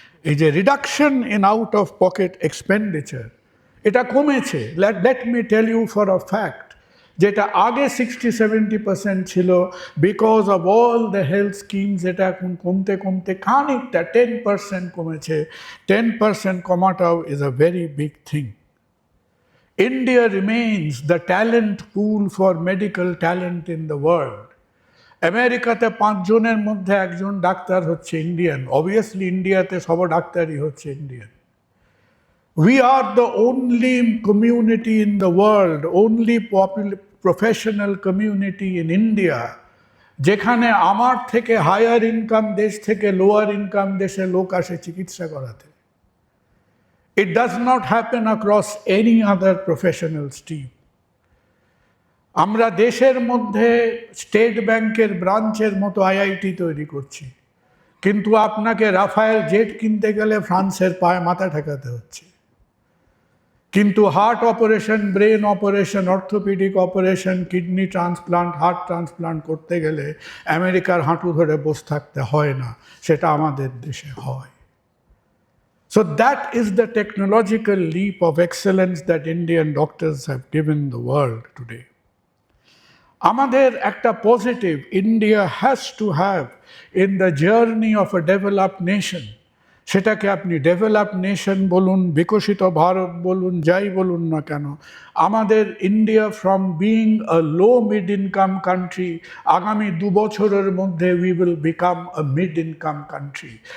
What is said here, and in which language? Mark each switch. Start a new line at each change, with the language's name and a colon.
Bangla: এই যে
English: reduction in out of pocket expenditure,
Bangla: এটা কমেছে।
English: let me tell you for a fact,
Bangla: যেটা আগে 60-70% ছিল,
English: because of all the health schemes,
Bangla: এটা এখন কমতে কমতে খানিকটা 10% কমেছে। 10% কমাটাও
English: Is a very big thing. India remains the talent pool for medical talent in the world.
Bangla: আমেরিকাতে 5 জনের মধ্যে একজন ডাক্তার হচ্ছে ইন্ডিয়ান। অবভিয়াসলি ইন্ডিয়াতে সব ডাক্তারই হচ্ছে Indian.
English: We are the only community in the world, only professional community in India,
Bangla: যেখানে আমার থেকে হায়ার ইনকাম দেশ থেকে লোয়ার ইনকাম দেশে লোক আসে চিকিৎসা করাতে।
English: It does not happen across any other professional stream.
Bangla: আমরা দেশের মধ্যে স্টেট ব্যাংকের ব্রাঞ্চের মতো আইআইটি তৈরি করছি, কিন্তু আপনাকে রাফায়েল জেট কিনতে গেলে ফ্রান্সের পায়ে মাথা ঠেকাতে হচ্ছে। কিন্তু heart operation, brain operation, orthopaedic operation, kidney transplant, heart transplant করতে গেলে আমেরিকার হাঁটু ধরে বসে থাকতে হয় না, সেটা আমাদের দেশে হয়।
English: So that is the technological leap of excellence that Indian doctors have given the world today.
Bangla: আমাদের একটা
English: Positive India has to have in the journey of a developed nation.
Bangla: সেটাকে আপনি ডেভেলপড নেশন বলুন, বিকশিত ভারত বলুন, যাই বলুন না কেন, আমাদের India
English: from being a low mid income country,
Bangla: আগামী 2 বছরের মধ্যে
English: We will become a mid income country.